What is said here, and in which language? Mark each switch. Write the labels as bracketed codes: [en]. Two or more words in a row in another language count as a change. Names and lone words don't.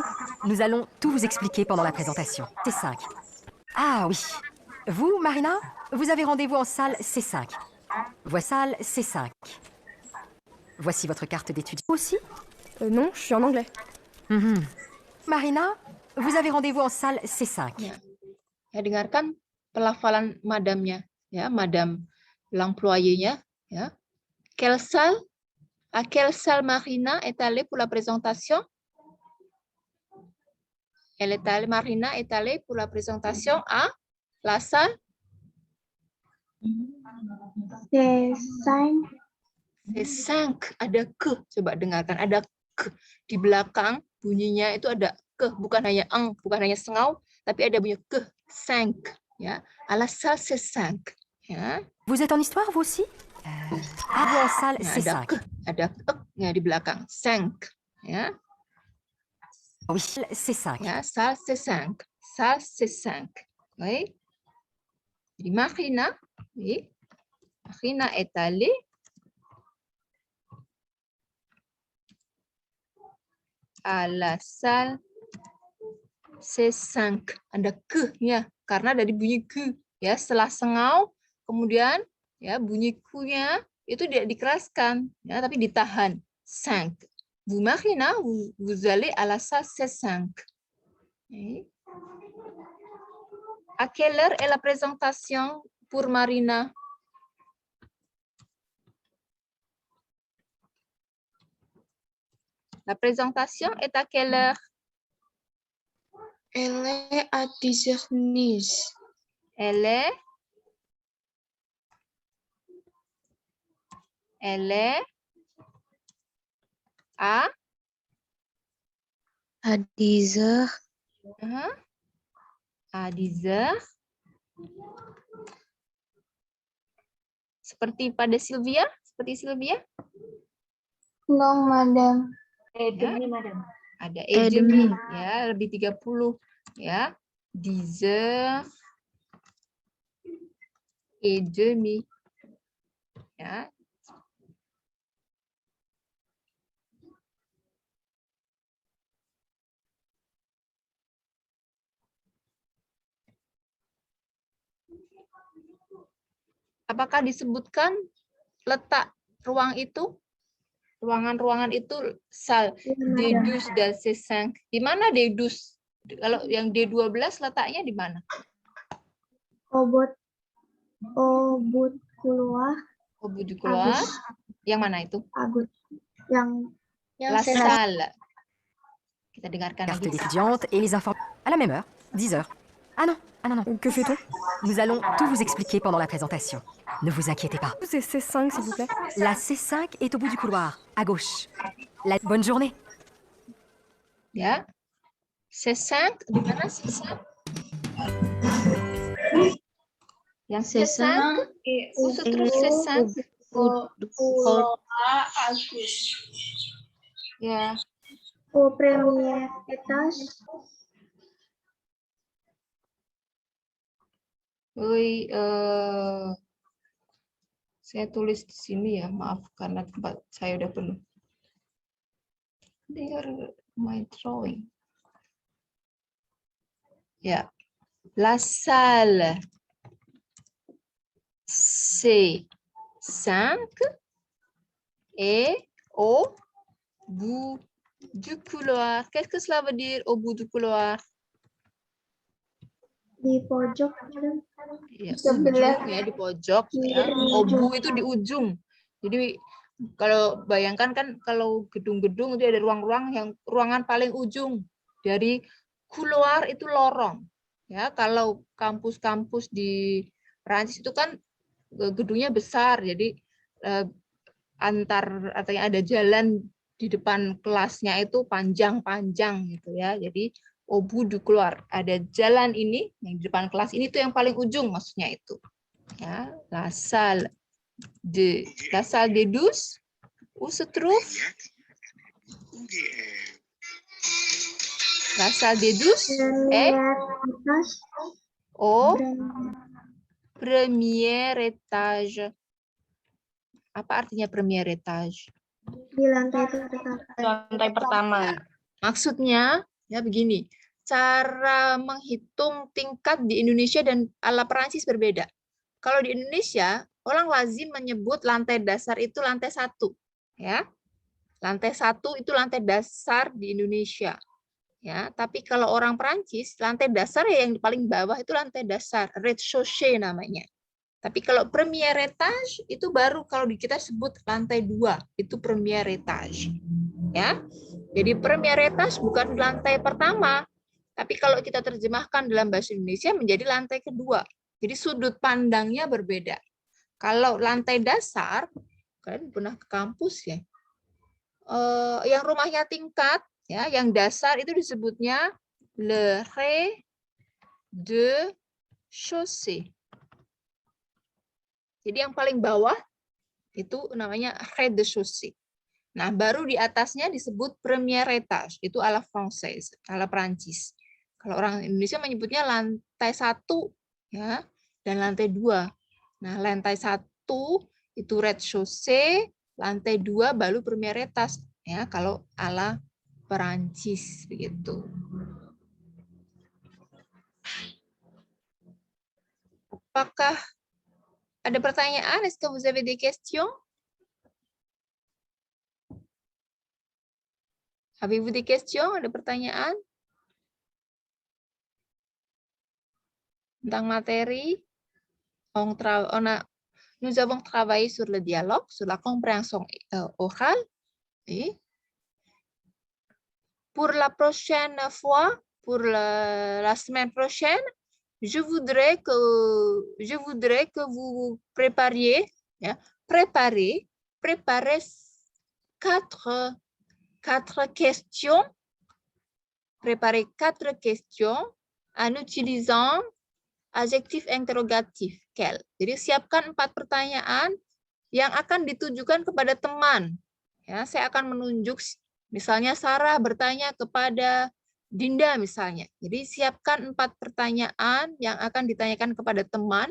[fr] Nous allons tout vous expliquer pendant la présentation. C5. Ah oui. Vous, Marina, vous avez rendez-vous en salle C5. Voici salle C5. Voici votre carte d'étudiant. Aussi? Non, je suis en anglais. Mhm. Marina, vous avez rendez-vous en salle C5. [id] Ya, dengarkan pelafalan madamnya, ya, [fr] madam l'employé- [id] nya, ya. [fr] Quelle salle? À quelle salle Marina est allée pour la présentation? Marina est allée pour la présentation à la salle? C'est 5. [id] C5, ada ke. Coba dengarkan, ada ke. Di belakang bunyinya itu ada ke, bukan hanya eng, bukan hanya sengau, tapi ada bunyi ke, 5. Ya, [fr] à la salle C5. Ya. Vous êtes en histoire, vous aussi? Vous en salle [id] Nah, C5. ada ke-nya di belakang, 5. Ya. [fr] Oui, C5. Ya, salle C5. Salle C5. Oui. [id] Jadi Marina, oui. [fr] Marina est allée à la salle C5. [id] Ada ke-nya karena dari bunyi ke ya, setelah sengau kemudian ya bunyi ku-nya itu tidak dikeraskan ya, tapi ditahan. 5. [fr] Vous Marina, vous allez à la salle C5. Okay. À quelle heure est la présentation pour Marina? La présentation est à quelle heure? Elle est à 10h10. Elle est à 10h. À 10 heures. [id] Seperti pada Sylvia? Seperti Sylvia? [fr] Non, madame. [id] Ada demi ya, lebih 30 ya. [fr] 10 heures et demi. [id] Ya. Apakah disebutkan letak ruang itu? Ruangan-ruangan itu salle D12 dan C5. Di mana D12? Kalau yang D12 letaknya di mana? [fr] Au bout couloir. Au bout du couloir. [id] Yang mana itu? Agus. Yang [fr] La salle. [id] Kita dengarkan [fr] Carte [id] lagi. [fr] d'étudiante et les informations. À la même heure, 10 heures. Ah non, Que fait-on? nous allons tout vous expliquer pendant la présentation. Ne vous inquiétez pas. C'est C5, s'il vous plaît. La C5 est au bout du couloir, à gauche. Bonne journée. [id] Ya. C5 di mana C5? [fr] Yang C5 où se trouve C5? [id] Ya. [fr] au premier étage. Oui, [id] saya tulis di sini ya, maaf karena tempat saya udah penuh. [en] There my drawing. [id] Ya, [fr] la salle C5 est au bout du couloir. Qu'est-ce que cela veut dire au bout du couloir? [id] Di pojok, madam. Ya, Sebelah ujung ya, di pojok ya. Obu itu di ujung. Jadi kalau bayangkan kan kalau gedung-gedung itu ada ruang-ruang yang ruangan paling ujung dari couloir itu lorong. Ya, kalau kampus-kampus di Perancis itu kan gedungnya besar. Jadi artinya ada jalan di depan kelasnya itu panjang-panjang gitu ya. [fr] Jadi au bout du couloir, [id] ada jalan ini yang di depan kelas ini tuh yang paling ujung maksudnya itu. Ya, [fr] la salle des 12 où se trouve? La salle des 12 est au premier étage. [id] Apa artinya [fr] premier étage? [id] Di lantai pertama. Maksudnya ya begini, cara menghitung tingkat di Indonesia dan ala Perancis berbeda. Kalau di Indonesia, orang lazim menyebut lantai dasar itu lantai 1. Ya. Lantai 1 itu lantai dasar di Indonesia. Ya, tapi kalau orang Perancis, lantai dasar ya yang paling bawah itu lantai dasar, rez-de-chaussée namanya. Tapi kalau [fr] premier étage [id] itu baru kalau kita sebut lantai 2, itu [fr] premier étage. [id] Ya. Jadi [fr] premier étage [id] bukan lantai pertama, tapi kalau kita terjemahkan dalam bahasa Indonesia menjadi lantai kedua. Jadi sudut pandangnya berbeda. Kalau lantai dasar, kalian pernah ke kampus ya, yang rumahnya tingkat, ya, yang dasar itu disebutnya [fr] le rez-de-chaussée. [id] Jadi yang paling bawah itu namanya rez-de-chaussée. Nah, baru di atasnya disebut [fr] premier étage, [id] itu ala Française, ala Prancis. Kalau orang Indonesia menyebutnya lantai 1 ya, dan lantai 2. Nah, lantai 1 itu rez-de-chaussée, lantai 2 baru [fr] premier étage [id] ya, kalau ala Perancis begitu. Apakah ada pertanyaan? [fr] Est-ce que vous avez des questions? Avez-vous des questions? [id] Ada pertanyaan? Tentang materi? [fr] Nous avons travaillé sur le dialogue, sur la compréhension orale. Et pour la prochaine fois, pour la semaine prochaine, je voudrais que vous prépariez, préparez quatre questions. Préparez 4 questions en utilisant adjektif interrogatif, quel. [id] Jadi siapkan 4 pertanyaan yang akan ditujukan kepada teman. Ya, saya akan menunjuk, misalnya Sarah bertanya kepada Dinda misalnya. Jadi siapkan 4 pertanyaan yang akan ditanyakan kepada teman.